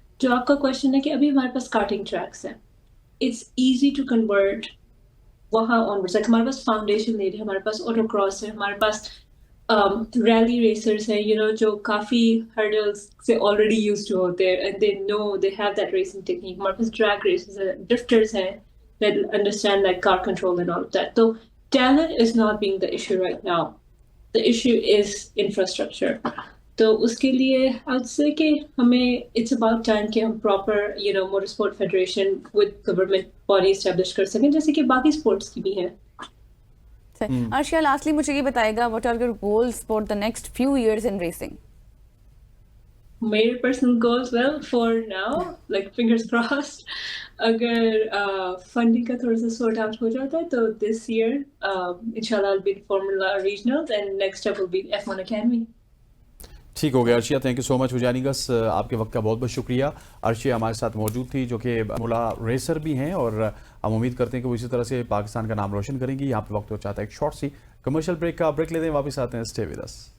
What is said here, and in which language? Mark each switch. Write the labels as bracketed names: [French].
[Hindi] जो आपका क्वेश्चन है कि अभी हमारे पास कार्टिंग ट्रैक्स हैं, [English] it's easy to convert [Hindi] वहाँ ऑनवर्ड्स। लाइक हमारे पास फाउंडेशन नहीं है, हमारे पास ऑटोक्रॉस है, हमारे पास रैली रेसर्स हैं जो काफ़ी हर्डल्स से ऑलरेडी यूज्ड टू होते हैं, [English] And they know they have that racing technique. [Hindi] हमारे पास ड्रैग रेसर्स हैं, ड्रिफ्टर्स हैं [English] that understand like car control and all of that. So talent is not being the issue right now. The issue is infrastructure. [Hindi] तो उसके लिए I would say कि हमें [English] it's about time [Hindi] कि हम proper motorsport federation with government body establish कर सकें, जैसे कि बाकी sports की भी है। अर्शिया, लास्टली मुझे ये बताएगा, [English] what are your goals for the next few years in racing? मेरे personal goals, well, for now, like fingers crossed, [Hindi] अगर फंडिंग का थोड़ा सा सॉर्ट आउट हो जाता है तो [English] this year inshallah I'll be in Formula Regionals and next step will be F1 Academy. [Hindi] ठीक हो गया Arshia, [English] thank you so much [Hindi] हुजानीगस, आपके वक्त का बहुत बहुत शुक्रिया। अर्शिया हमारे साथ मौजूद थी जो कि फॉर्मूला रेसर भी हैं, और हम उम्मीद करते हैं कि वो इसी तरह से पाकिस्तान का नाम रोशन करेंगी। यहाँ पे वक्त हो चाहता है एक शॉर्ट सी कमर्शियल ब्रेक का ब्रेक लेते हैं, वापस आते हैं, स्टे विद अस।